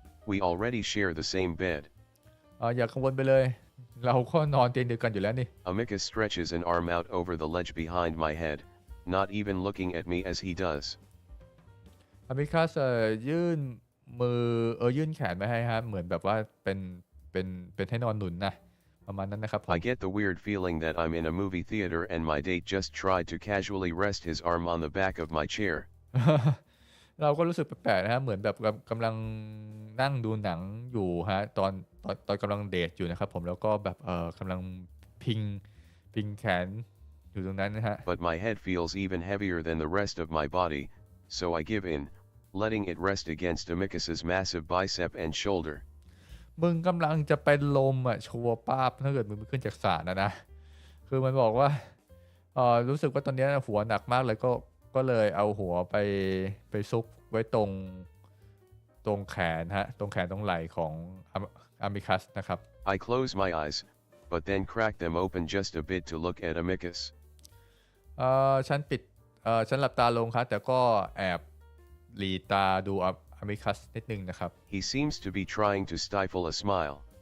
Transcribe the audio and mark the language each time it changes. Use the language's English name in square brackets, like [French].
[English] We already share the same bed. [Thai] อย่ากังวลไปเลยเราก็นอนเตียงเดียวกันอยู่แล้วนี่ [English] Amicus stretches an arm out over the ledge behind my head, not even looking at me as he does. [Thai] Amicus ยื่นมือยื่นแขนมาให้ฮะเหมือนแบบว่าเป็นให้นอนหนุนนะประมาณนั้นนะครับผม [English] I get the weird feeling that I'm in a movie theater and my date just tried to casually rest his arm on the back of my chair. [Thai] เราก็รู้สึกแปลกๆนะฮะเหมือนแบบกำลังนั่งดูหนังอยู่ฮะตอนกำลังเดทอยู่นะครับผมแล้วก็แบบกำลังพิงแขนอยู่ตรงนั้นนะฮะ [English] But my head feels even heavier than the rest of my body, so I give in, letting it rest against Amicus's massive bicep and shoulder. [Thai] มึงกำลังจะเป็นลมชัวร์ป้าบถ้าเกิดมึงขึ้นจากสระนะคือมันบอกว่ารู้สึกว่าตอนนี้หัวหนักมากเลยก็เลยเอาหัวไปซุกไว้ตรงแขนฮะตรงแขนตรงไหล่ของอามิคัสนะครับ [English] I close my eyes, but then crack them open just a bit to look at Amicus. [Thai] ฉันหลับตาลงครับแต่ก็แอบหลีตาดูอามิคัสนิดนึงนะครับ [English] He seems to be trying to stifle a smile.